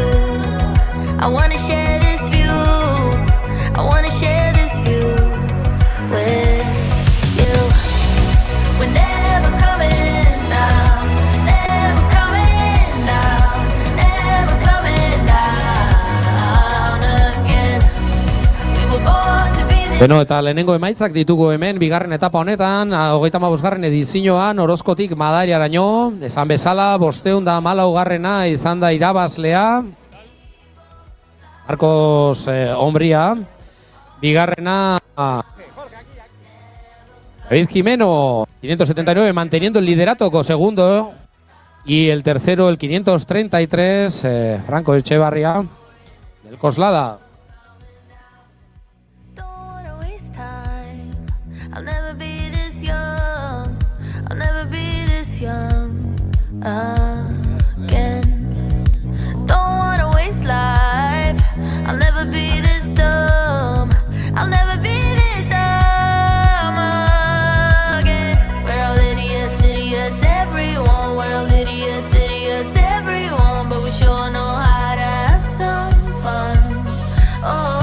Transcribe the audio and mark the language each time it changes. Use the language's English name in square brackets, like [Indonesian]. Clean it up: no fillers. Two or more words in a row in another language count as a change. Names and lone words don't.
[English] I wanna share this view, I wanna share this view with you. We're never coming down, never coming down, never coming down again. We were born to be this. [Basque] Beno, eta lehenengo emaitzak ditugu hemen, bigarren etapa honetan, 35. edizioan, Orozkotik Madariaraino, esan bezala, 514 izan da irabazlea, Marcos Ombría, bigarrena David Jimeno, 579, [Spanish] manteniendo el liderato con segundo, y el tercero, el 533, Franco Echevarría, del Coslada. [English] I'll never be this young. I'll never be this young again. Don't wanna waste life. I'll never be this dumb. I'll never be this dumb again. We're all idiots, idiots, everyone. We're all idiots, idiots, everyone. But we sure know how to have some fun. Oh.